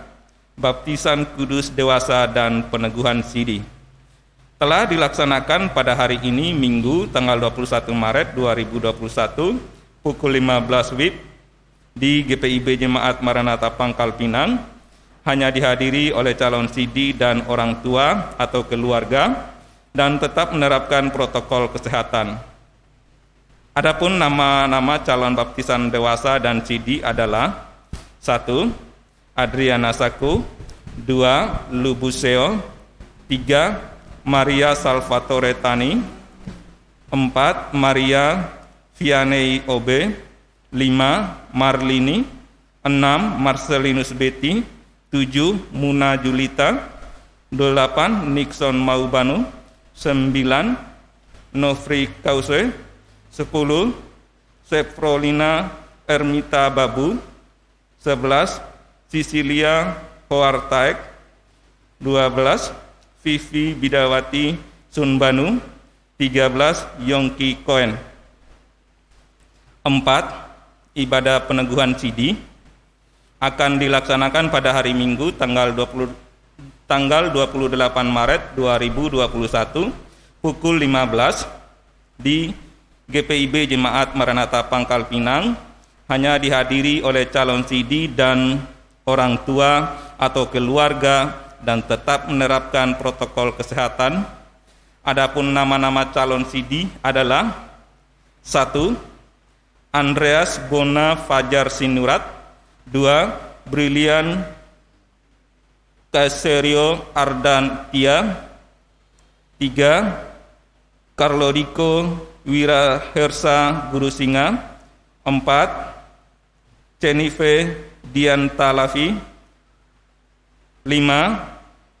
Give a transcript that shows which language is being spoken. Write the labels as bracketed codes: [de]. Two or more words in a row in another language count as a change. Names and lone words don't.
[id] Baptisan kudus dewasa dan peneguhan sidi telah dilaksanakan pada hari ini Minggu tanggal 21 Maret 2021 pukul 15 WIB di GPIB Jemaat Maranatha Pangkal Pinang, hanya dihadiri oleh calon sidi dan orang tua atau keluarga, dan tetap menerapkan protokol kesehatan. Adapun nama-nama calon baptisan dewasa dan sidi adalah 1. Adriana Saku, 2. Lubuseo, 3. Maria Salvatore Tani, 4. Maria Vianney Obe, 5. Marlini, 6. Marcelinus Betty, 7. Muna Julita, 8. Nixon Maubanu, 9. Nofri Kause, 10. Sefrolina Ermita Babu, 11. Cecilia Hoartaek, 12. Vivi Bidawati Sunbanu, 13. Yongki Koen. 4. Ibadah peneguhan sidi akan dilaksanakan pada hari Minggu tanggal 28 Maret 2021 pukul 15 di GPIB Jemaat Maranatha Pangkal Pinang, hanya dihadiri oleh calon sidi dan orang tua atau keluarga, dan tetap menerapkan protokol kesehatan. Adapun nama-nama calon sidi adalah 1. Andreas Bona Fajar Sinurat, 2. Brilian Caserio Ardantia, 3. Carlodico Wirahersa Gurusinga, 4. Jennifer Diantalavi, 5.